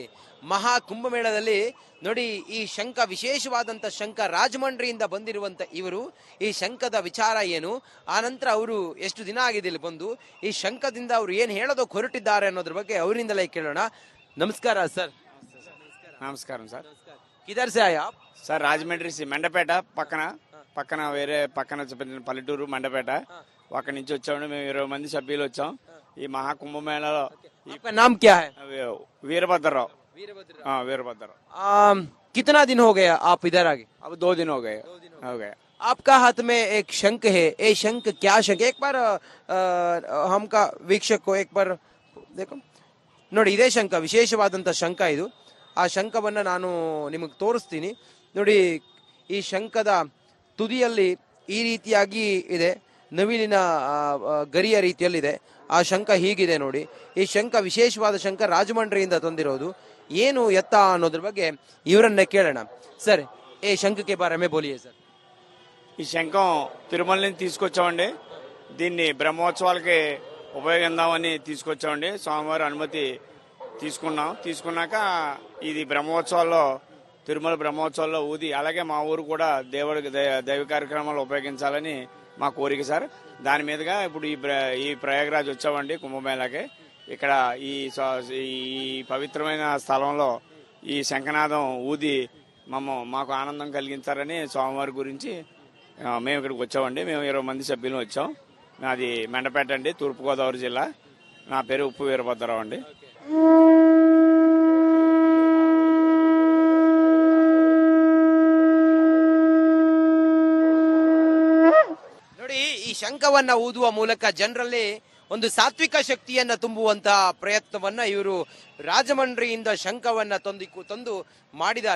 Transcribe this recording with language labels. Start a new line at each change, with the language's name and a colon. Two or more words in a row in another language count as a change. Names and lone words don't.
Kannada: ಮಹಾ ಕುಂಭಮೇಳದಲ್ಲಿ ನೋಡಿ, ಈ ಶಂಖ ವಿಶೇಷವಾದಂತ ಶಂಖ, ರಾಜಮಂಡ್ರಿಯಿಂದ ಬಂದಿರುವಂತ ಇವರು ಈ ಶಂಖದ ವಿಚಾರ ಏನು, ಆ ನಂತರ ಅವರು ಎಷ್ಟು ದಿನ ಆಗಿದೆ ಇಲ್ಲಿ ಬಂದು, ಈ ಶಂಖದಿಂದ ಅವರು ಏನ್ ಹೇಳೋದಕ್ಕೆ ಹೊರಟಿದ್ದಾರೆ ಅನ್ನೋದ್ರ ಬಗ್ಗೆ ಅವರಿಂದಲೇ ಕೇಳೋಣ. ನಮಸ್ಕಾರ ಸರ್.
Telugu: నమస్కారం సార్.
Hindi: किधर से आया?
Telugu: సార్ రాజమండ్రి మండపేట పక్కన వేరే పక్కన పల్లెటూరు మండపేట. అక్కడి నుంచి వచ్చాము. మేము 20 మంది సభ్యులు వచ్చాం. ఈ మహాకుంభమేళలో
Hindi: आपका नाम क्या है? वीरभद्रराव. हाँ, वीरभद्रराव. कितना दिन हो गया आप इधर आगे? अब 2 दिन हो गए. आपका हाथ में एक शंख है, ये शंख क्या शंख? एक बार हमका वीक्षक को एक बार देखो.
Kannada: ನೋಡಿ, ಇದೇ ಶಂಖ, ವಿಶೇಷವಾದಂತ ಶಂಖ ಇದು. ಆ ಶಂಖವನ್ನ ನಾನು ನಿಮಗೆ ತೋರಿಸ್ತೀನಿ. ನೋಡಿ, ಈ ಶಂಖದ ತುದಿಯಲ್ಲಿ ಈ ರೀತಿಯಾಗಿ ಇದೆ, ನವಿಲಿನ ಗರಿಯ ರೀತಿಯಲ್ಲಿದೆ. ಆ ಶಂಖ ಹೀಗಿದೆ ನೋಡಿ. ಈ ಶಂಖ ವಿಶೇಷವಾದ ಶಂಖ, ರಾಜಮಂಡ್ರಿಯಿಂದ ತಂದಿರೋದು. ಏನು ಎತ್ತ ಅನ್ನೋದ್ರ ಬಗ್ಗೆ ಇವರನ್ನೇ ಕೇಳೋಣ. ಸರ್, ಈ ಶಂಖಕ್ಕೆ
Hindi: बारे में बोलिये
Kannada: ಸರ್.
Telugu: ఈ శంఖం తిరుమల నుంచి తీసుకొచ్చామండి. దీన్ని బ్రహ్మోత్సవాలకి ఉపయోగిద్దామని తీసుకొచ్చామండి. స్వామివారి అనుమతి తీసుకున్నాక ఇది బ్రహ్మోత్సవాల్లో, తిరుమల బ్రహ్మోత్సవాల్లో ఊది, అలాగే మా ఊరు కూడా దైవ కార్యక్రమాలు ఉపయోగించాలని మా కోరిక సార్. దాని మీదుగా ఇప్పుడు ఈ ప్రయాగరాజ్ వచ్చామండి కుంభమేళాకి. ఇక్కడ ఈ పవిత్రమైన స్థలంలో ఈ శంఖనాదం ఊది మాకు ఆనందం కలిగించారని స్వామివారి గురించి మేము ఇక్కడికి వచ్చామండి. మేము 20 మంది సభ్యులు వచ్చాం. నాది మెండపేట అండి, తూర్పుగోదావరి జిల్లా. నా పేరు ఉప్పు వీరభద్రరావు అండి.
Kannada: ನೋಡಿ, ಈ ಶಂಖವನ್ನ ಊದುವ ಮೂಲಕ ಜನರಲ್ಲಿ ಒಂದು ಸಾತ್ವಿಕ ಶಕ್ತಿಯನ್ನ ತುಂಬುವಂತಹ ಪ್ರಯತ್ನವನ್ನ ಇವರು ರಾಜಮಂಡ್ರಿಯಿಂದ ಶಂಖವನ್ನ ತಂದು ಮಾಡಿದ್ದಾರೆ.